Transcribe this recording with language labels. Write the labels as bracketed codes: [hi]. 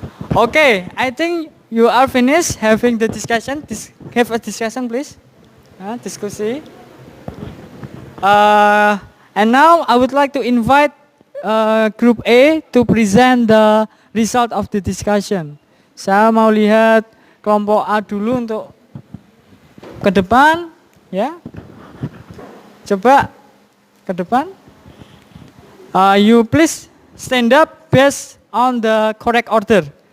[en] Okay, I think you are finished having the discussion. Have a discussion, please. Diskusi. And now I would like to invite Group A to present the result of the discussion. [id] Saya mau lihat kelompok A dulu untuk ke depan, ya. Coba ke depan. [en] You please stand up based on the correct order.